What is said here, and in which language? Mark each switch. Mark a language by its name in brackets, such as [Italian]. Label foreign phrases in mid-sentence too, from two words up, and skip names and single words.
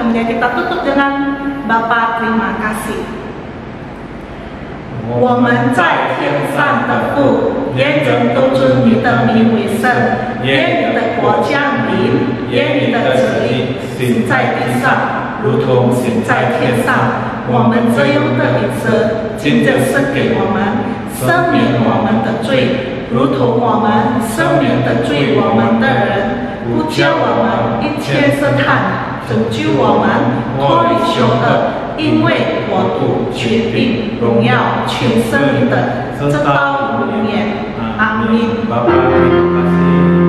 [Indonesian] kita tutup dengan Bapa terima kasih. [Chinese] 我们在天上的父，愿人都尊你的名为圣，愿你的国降临，愿你的旨意行在地上，如同行在天上。我们这样的饮食，今日赐给我们，赦免我们的罪，如同我们赦免的罪我们的人，不叫我们一切试探，拯救我们脱离凶恶。因为国度、权柄、荣耀，全是你的，直到永远。阿门。 [Indonesian] Bapa terima kasih.